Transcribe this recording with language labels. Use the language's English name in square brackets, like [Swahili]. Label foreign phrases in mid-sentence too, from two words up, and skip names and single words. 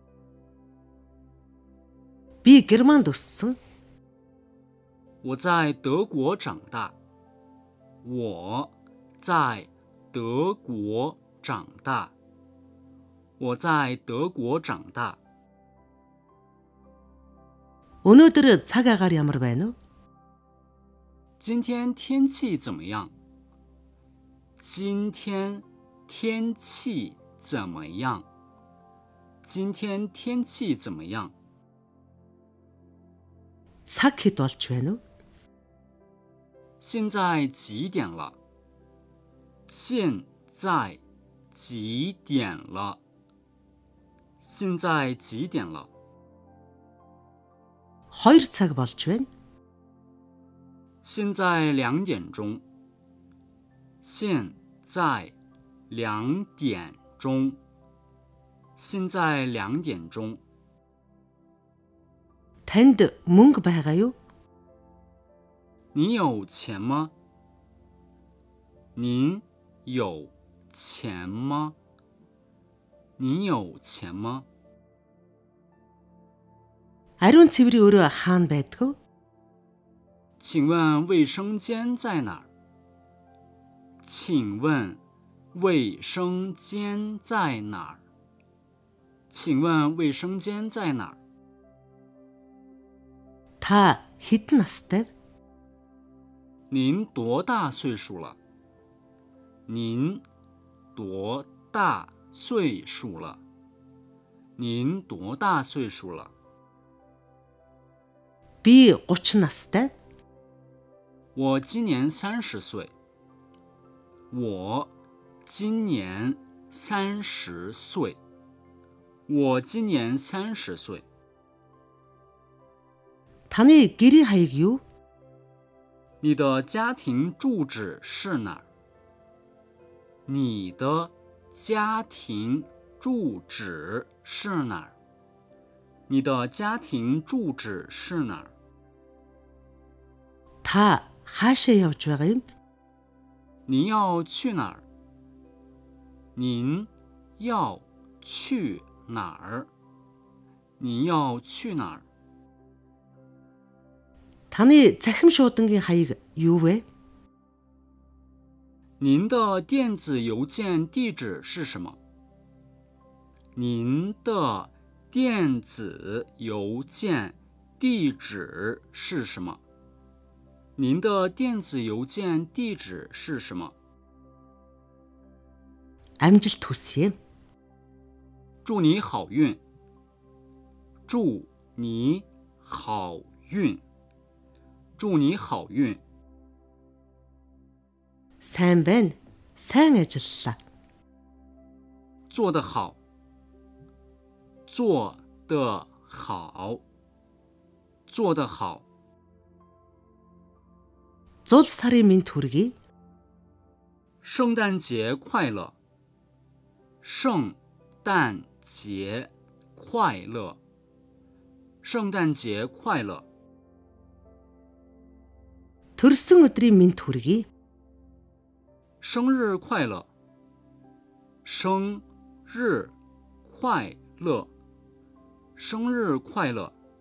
[Mongolian] Би Германд өссөн. [Chinese] 我在德国长大。我在德国长大。我在德国长大。 [Mongolian] Өнөөдөр цаг агаар ямар байна уу? [Chinese] 今天天气怎么样？今天天气怎么样？今天天气怎么样？ [Mongolian] Цаг хэд болж байна уу? [Chinese] 现在几点了？现在几点了？现在几点了？ [Mongolian] 2 цаг болж байна. [Chinese] 现在2点钟。现在2点钟。现在2点钟。 [Mongolian] Танд мөнгө байгаа юу? [Chinese] 你有钱吗？您有钱吗？您有钱吗？ [Mongolian] Ариун цэврийн өрөө хаана байдаг вэ? [Chinese] 请问卫生间在哪儿？请问卫生间在哪儿？请问卫生间在哪儿？ [Mongolian] Та хэдэн настай? [Chinese] 您多大岁数了？您多大岁数了？您多大岁数了？ [Mongolian] Би 30 настай. [Chinese] 我今年30岁。我今年30岁。我今年30岁。 [Mongolian] Таны гэрийн хаяг юу? [Chinese] 你的家庭住址是哪儿？你的家庭住址是哪儿？你的家庭住址是哪儿？ [Mongolian] Та хаашаа явж байгаа юм? [Chinese] 您要去哪儿？您要去哪儿？您要去哪儿？ [Mongolian] Таны захим шуудангийн хаяг юу вэ? [Chinese] 您的电子邮件地址是什么？您的电子邮件地址是什么？您的电子邮件地址是什么？ [Mongolian] Амжилт хүсье. [Chinese] 祝你好运。祝你好运。祝你好运。 [Mongolian] Сайн байна. Сайн ажиллалаа. [Chinese] 做得好，做得好，做得好。 [Mongolian] Зул сарын мэнд хүргэе. [Chinese] 圣诞节快乐，圣诞节快乐，圣诞节快乐。 [Mongolian] Төрсөн өдрийн мэнд хүргэе. [Chinese] 生日快乐，生日快乐，生日快乐。